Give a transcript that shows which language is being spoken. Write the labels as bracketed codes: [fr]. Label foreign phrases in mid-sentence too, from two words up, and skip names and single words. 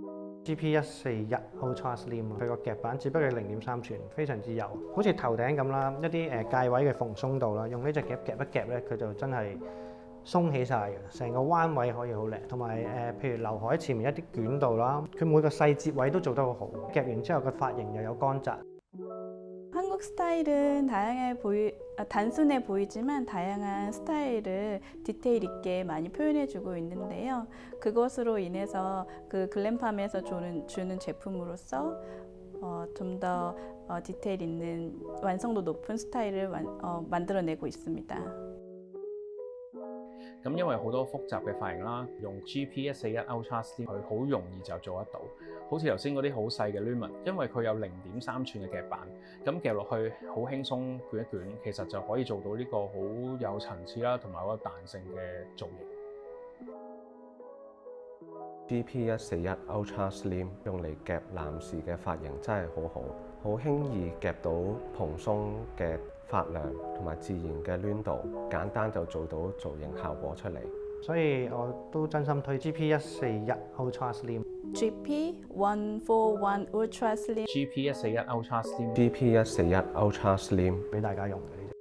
[yue] GP141 Ultra Slim， 佢個夾板只不過係0.3寸，非常之幼，好似頭頂咁啦，一啲界位嘅縫鬆度啦，用呢隻夾夾一夾咧，佢就真係鬆起晒嘅，成個彎位可以好靚，同埋譬如劉海前面一啲捲度啦，佢每個細節位都做得好好，夾完之後個髮型又有光澤。 [ko] 한국 스타일은 단순해 보이지만 다양한 스타일을 디테일 있게 많이 표현해주고 있는데요. 그것으로 인해서 그 글램팜에서 주는 제품으로서 좀 더 디테일 있는 완성도 높은 스타일을 만들어내고 있습니다. [yue] 咁因為好多複雜嘅髮型啦，用 GP141 Ultra Slim 佢好容易就做得到。好似頭先嗰啲好細嘅 lemon， 因為佢有0.3寸嘅夾板，咁夾落去好輕鬆捲一捲，其實就可以做到呢個好有層次啦，同埋好有彈性嘅造型。 GP141 Ultra Slim 用嚟夾男士嘅髮型真係好好，好輕易夾到蓬鬆嘅髮量同埋自然嘅攣度，簡單就做到造型效果出嚟。所以我都真心推 GP141 Ultra Slim。 GP141 Ultra Slim GP141 Ultra Slim GP141 Ultra Slim 俾大家用嘅。